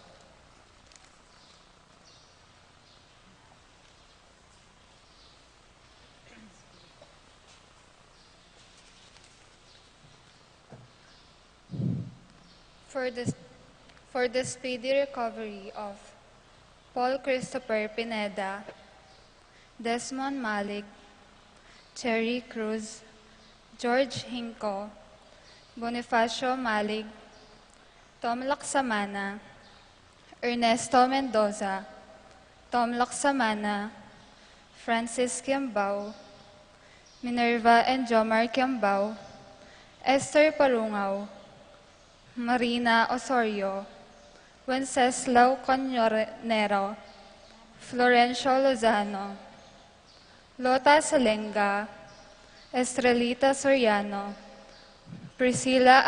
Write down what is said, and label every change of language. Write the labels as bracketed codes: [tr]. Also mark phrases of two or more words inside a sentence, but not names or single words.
[en] for the speedy recovery of Paul Christopher Pineda, Desmond Malik, Cherry Cruz, George Hinco, Bonifacio Malik, Tom Laksamana, Ernesto Mendoza, Tom Laksamana, Francis Kiambao, Minerva and Jomar Kiambao, Esther Parungaw, Marina Osorio, Wenceslao Conyornero, Florencio Lozano, Lota Salenga, Estrelita Soriano, Priscilla